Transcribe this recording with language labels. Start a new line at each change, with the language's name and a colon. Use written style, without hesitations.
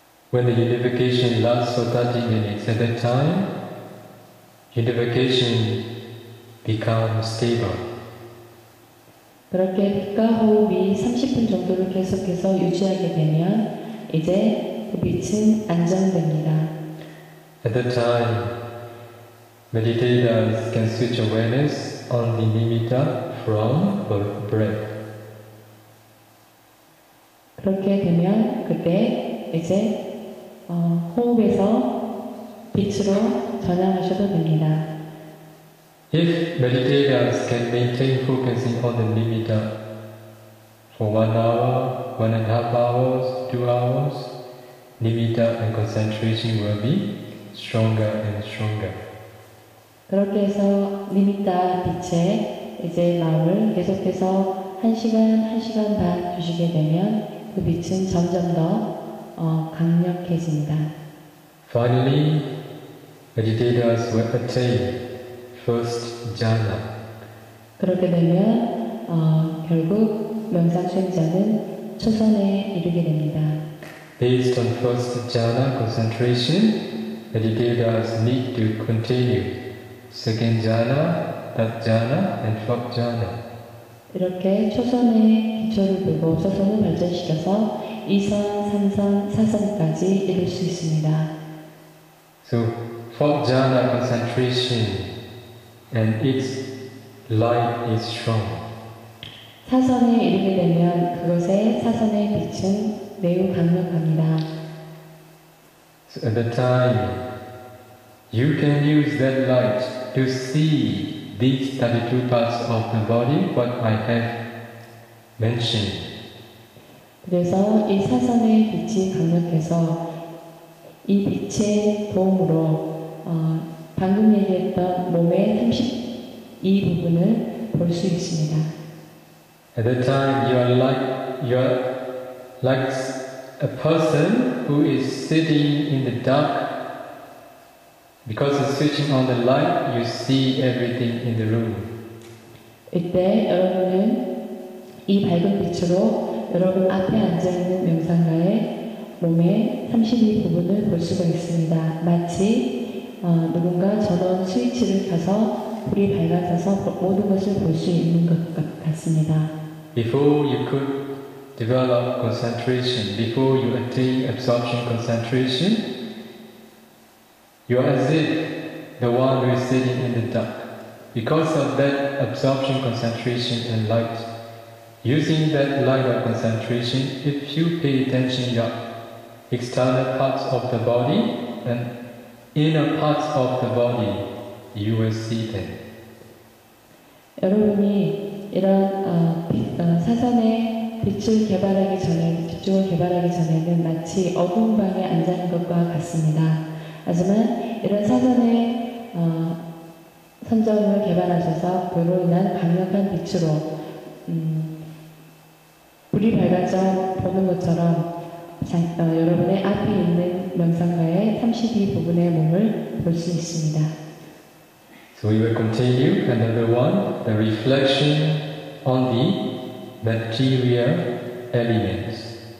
English: When the unification lasts for 30 minutes, at that time, unification becomes stable.
Korean: 그렇게 빛과 호흡이 30분 정도를 계속해서 유지하게 되면 이제 그 빛은 안정됩니다.
English: At that time, meditators can switch awareness on the nimitta from the breath.
Korean: 그렇게 되면 그때 이제 호흡에서 빛으로 전환하셔도 됩니다.
English: If meditators can maintain focusing on the nimitta for 1 hour, 1.5 hours, 2 hours, nimitta and concentration will be stronger and stronger.
Korean: 그렇게 해서 니미타 빛에 이제 마음을 계속해서 1시간, 1시간 반 두시게 되면 그 빛은 점점 더 강력해집니다.
English: Finally, meditators will attain first jhana.
Korean: 그렇게 되면 결국 명상 수행자는 초선에 이르게 됩니다.
English: Based on first jhana concentration, meditators need to continue second jhana, third jhana, and fourth jhana.
Korean: 이렇게 초선의 기초를 두고 초선을 발전시켜서 2선, 3선, 4선까지 이룰 수 있습니다.
English: So, fourth jhana concentration and its light is strong.
Korean: 4선에 이르게 되면 그것의 4선의 빛은 매우 강력합니다.
English: So at that time, you can use that light to see these 32 parts of the body, what I have mentioned.
Korean: 그래서 이 4선의 빛이 강력해서 이 빛의 도움으로 방금 얘기했던 몸의 32부분을 볼 수 있습니다.
English: At that time, you are like a person who is sitting in the dark. Because of switching on the light, you see everything in the room.
Korean: 이때 여러분은 이 밝은 빛으로 여러분 앞에 앉아있는 명상가의 몸의 32부분을 볼 수가 있습니다. 마치 누군가 전원 스위치를 켜서 불이 밝아져서 모든 것을 볼 수 있는 것 같습니다.
English: Before you could develop concentration, before you attain absorption concentration, you are as if the one who is sitting in the dark. Because of that absorption concentration and light, using that light of concentration, if you pay attention to your external parts of the body and inner parts of the body, you will see them.
Korean: 여러분이 이런 사선의 빛을 개발하기 전에, 빛쪽을 개발하기 전에는 마치 어두운 방에 앉아 있는 것과 같습니다. 하지만 이런 사선의 선정을 개발하셔서 그로 인한 강력한 빛으로 불이 밝아져 보는 것처럼 여러분의 앞에 있는 명상가의 32부분의 몸을 볼 수 있습니다.
English: So we will continue another one, the reflection on the material elements.